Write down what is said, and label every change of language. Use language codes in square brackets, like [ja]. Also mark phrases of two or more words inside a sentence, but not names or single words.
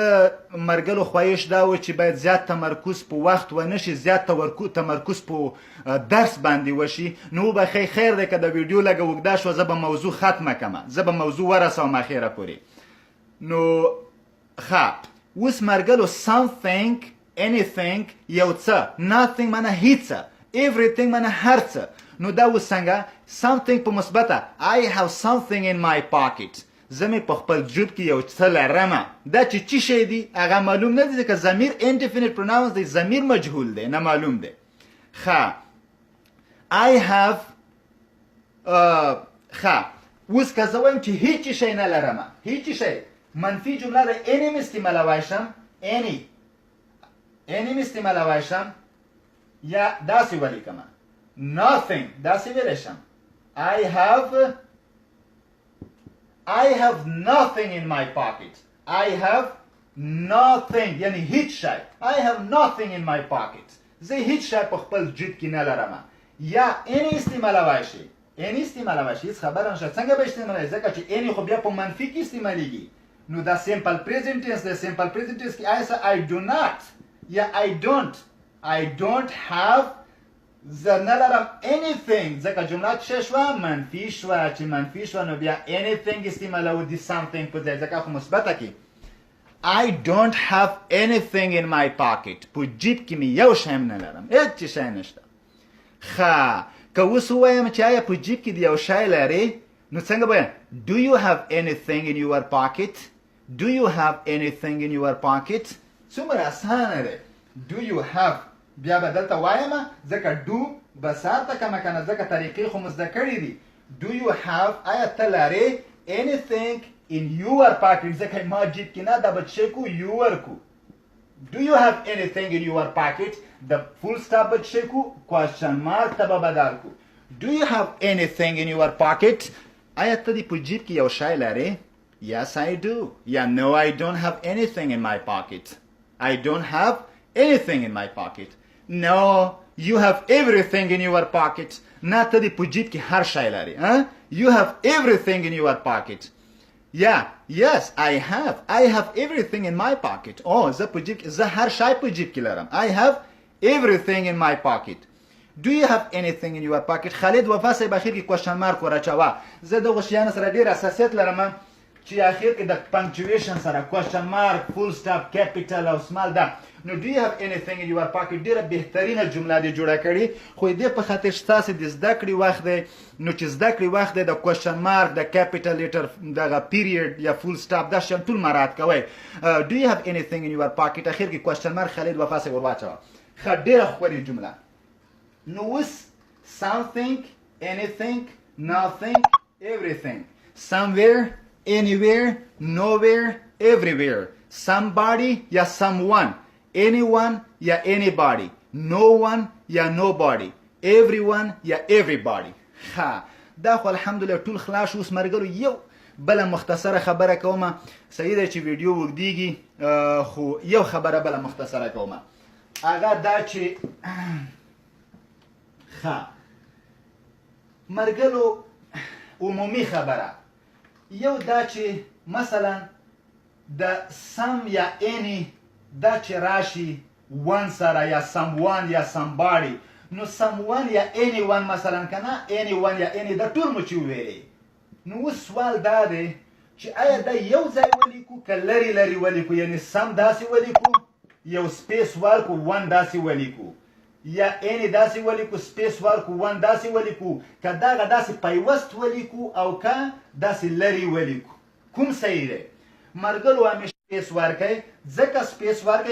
[ps] مرګلو خواهش دا و چې باید زیات تمرکز په وخت ونه شي زیات تمرکز په درس باندې وشي نو وبخښئ خیر دی که د ویډیو لږه اوږده شوه زه به موضوع ختمه کړمه زه به موضوع ورسوم اخره پورې نو ښه اوس مرګلو [en] something anything [ps] یو څه nothing معنی هیڅ everything معنی هر څه نو دا اوس څنګه something په مثبته [en] I have something in my pocket [ps] زه مې په خپل جوب کې یو څه لرمه دا چې څه شی دی هغه معلوم نه دی ځکه ضمیر [en] indefinite pronouns [ps] دی ضمیر مجهول دی نه معلوم دی ښه [en] I have [ps] ښه اوس که زه وایم چې هیڅ شی نه لرمه هیڅ شی منفي جمله د any مې استعمالولی شم any مې استعمالولی شم یا داسې ولیکمه nothing داسې ویلی شم [en] I have nothing in my pocket. I have nothing. [ps] یعنی هیڅ شی. [en] I have nothing in my pocket. [ps] زه هیڅ شی په خپل جیب کې نه لرم. یا any استعمالولی شي. any استعمالولی شي. هیڅ خبره نشته. څنګه به استعمالوي؟ ځکه چې any خو بیا په منفي کې استعمالیږي. نو دا [en] simple present tense [ps] دی. [en] simple present tense [ps] کې [en] I do not. [ps] یا [en] I don't have [ps] زه نه لرم anything ځکه جمله څه شوه منفي شوه چې منفي شوه نو بیا anything استعمالوو د something په ځای ځکه خو مثبته کې [en] I don't have anything in my pocket [ps] په جیب کې مې یو شی نه لرم هېڅ شی نشته ښه که اوس ووایم چې آیا په جیب کې د یو شی لرې نو څنګه به [en] do you have anything in your pocket do you have anything in your pocket [ps] څومره اسانه دی [en] do you have [ps] بیا به دلته وایم ځکه do بسار ته کمه کنه ځکه طریقې خو مو زده کړي دي [en] do you have [ps] آیا ته لرې [en] anything in your pocket [ps] ځکه ما جیب کې نه دا به څه کو [en] your کو do you have anything in your pocket the full stop [ps] به څه کو [en] question mark [ps] ته به بدل کو [en] do you have anything in your pocket [ps] آیا ته دې په جیب کې یو شی لرې [en] yes I do yeah no I don't have anything in my pocket I don't have anything in my pocket no you have everything in your pocket [ps] نه ته دې په جیب کې هر شی لرې [en] you have everything in your pocket yeah yes I have everything in my pocket [ps] زه په جیب کې زه هر شی په جیب کې لرم [en] I have everything in my pocket do you have anything in your pocket [ps] خالد وفا صاحب اخر کې [en] question mark [ps] ورچوه زه دغه شیانو سره ډېر حساسیت لرم چې اخر کې د punctuation سره [en] question mark full stop [ps] capital او small ده نو [en] do you have anything in your pocket [ps] ډېره بهترینه جمله دې جوړه کړې خو دې په خاطر ستاسې د زده کړې وخت دی نو چې زده کړې وخت دی د [en] question mark [ps] د [en] capital letter [ps] دغه period یا [en] full stop [ps] دا شیان ټول مراعات کوئ do [en] you have anything in your pocket [ps] اخر کې [en] question mark [ps] خالد وفا صاحب ورواچوه ښه ډېره ښکلې جمله نو اوس [en] something anything nothing everything somewhere anywhere nowhere everywhere somebody [ps] یا [en] someone anyone [ps] یا [en] anybody no one [ps] یا [en] nobody everyone [ps] یا everybody ها دا خو الحمدلله ټول خلاص اوس مرګلو یو بله مختصره خبره کومه صحیح ده چې ویډیو وګدیږي خو یو خبره بله مختصره کومه هغه دا چې ها مرګلو عمومي خبره یو دا چې مثلا د سم یا any دا چې راشي one سره یا someone یا somebody نو someone یا anyone مثلا کنه anyone یا any دا ټول مو چې وویلې نو اوس سوال دا دی چې آیا دا یو ځای ولیکو که لرې لرې ولیکو یعنی سم داسې ولیکو یو سپیس ورکو one داسې ولیکو یا any داسې ولیکو سپیس ورکو one داسې ولیکو که دغه داسې پیوست ولیکو او که داسې لرې ولیکو کوم صحیح دی مرګلو همیشه سپیس ورکئ ځکه سپیس ورکئ